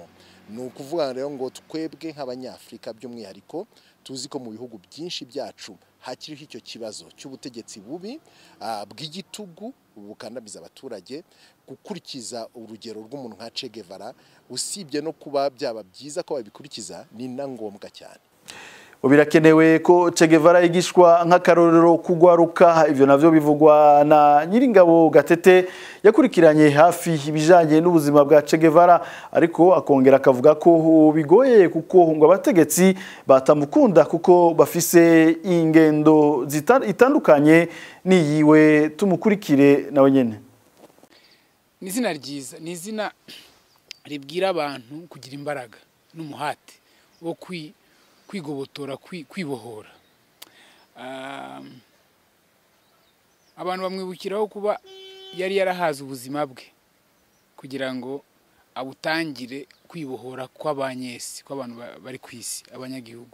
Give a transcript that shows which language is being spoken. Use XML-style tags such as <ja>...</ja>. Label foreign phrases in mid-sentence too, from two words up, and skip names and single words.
<rw>Ni ukuvuga rero ngo twebwe nk'abanyafurika by'umwihariko tuzi ko mu bihugu byinshi byacu hakiriho icyo kibazo cy'ubutegetsi bubi bw'igitugu bukandamiza abaturage. Gukurikiza urugero rw'umuntu nka Che Guevara, usibye no kuba byaba byiza ko babikurikiza, ni na ngombwa cyane. Birakenewe ko Che Guevara yigishwa nk'akarorero kugwaruka.</rw> <rn>Ivyo navyo bivugwa na Nyiringabo Gatete yakurikiranye hafi ibijanye n'ubuzima bwa Che Guevara, ariko akongera akavuga ko bigoye kuko ngo abategetsi batamukunda kuko bafise ingendo itandukanye niyiwe. Tumukurikire nawe nyene.</rn> <rw>Ni izina ryiza, ni izina ribwira abantu kugira imbaraga n'umuhate wo kwigobotora, kwibohora. Abantu bamwibukiraho kuba yari yarahaze ubuzima bwe kugira ngo abutangire kwibohora kw'abanyesi, kw'abantu bari ku isi, abanyagihugu.</rw>